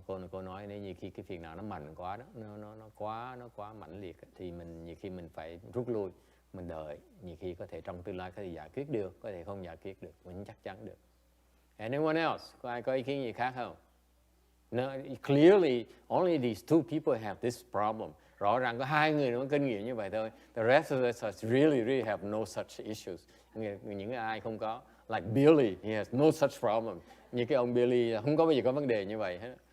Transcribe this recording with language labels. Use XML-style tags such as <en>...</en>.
<vi>Cô nói nếu như khi cái phiền não nó mạnh quá đó, nó quá mãnh liệt thì nhiều khi mình phải rút lui, mình đợi, nhiều khi có thể trong tương lai có thể giải quyết được, có thể không giải quyết được, mình chắc chắn được.</vi> <en>Anyone else?</en> <vi>Có ai có ý kiến gì khác không?</vi> <en>No, clearly only these two people have this problem.</en> <vi>Rõ ràng có hai người nó có kinh nghiệm như vậy thôi.</vi> <en>The rest of us really have no such issues.</en> <vi>Những ai không có.</vi> <en>Like Billy, he has no such problem.</en> <vi>Như cái ông Billy không có bao giờ có vấn đề như vậy hết.</vi>